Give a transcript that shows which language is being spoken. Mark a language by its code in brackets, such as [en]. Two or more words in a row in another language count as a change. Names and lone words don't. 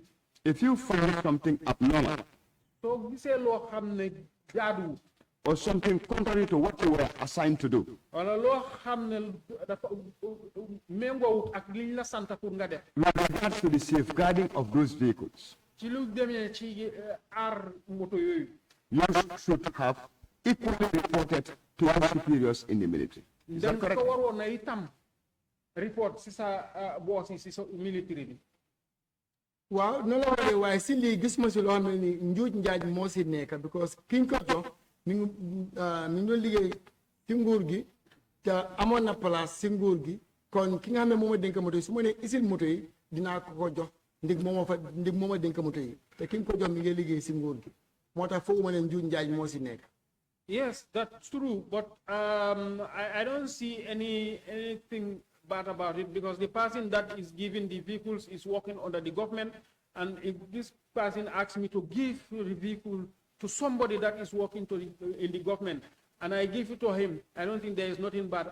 [en] if you find something abnormal or something contrary to what you were assigned to do, with regards to the safeguarding of those vehicles, you should have equally reported to your superiors in the military. Is that correct? Report boss military. [wo] waaw noonu la waxee waaye si lii gis ma si loo xam ne ni njuuj njaaj moo si nekk because ki ñu ko jox mi ngi doon liggéey si nguur gi te amoon na place si nguur gi kon ki nga xam ne moom a dénk moto yi su ma nee isil moto yi dinaa ko jox ndig moom a dénk moto yi te ki nga ko jox mi ngi liggéey si nguur gi moo tax foofu ma ne njuuj njaaj moo si nekk. [en] Yes, that's true, but I don't see anything bad about it because the person that is giving the vehicles is working under the government, and if this person asks me to give the vehicle to somebody that is working in the government, and I give it to him, I don't think there is nothing bad.